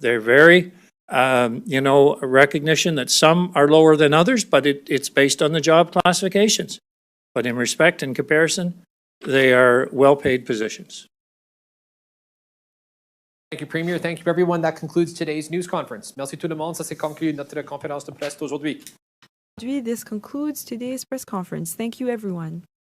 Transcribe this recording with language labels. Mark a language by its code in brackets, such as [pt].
[en] They're very, a recognition that some are lower than others, but it's based on the job classifications. But in respect and comparison, they are well-paid positions. Thank you, Premier. Thank you, everyone. That concludes today's news conference. [fr] Merci tout le monde. Ça c'est conclu notre conférence de presse d'aujourd'hui. [en] This concludes today's press conference. Thank you, everyone.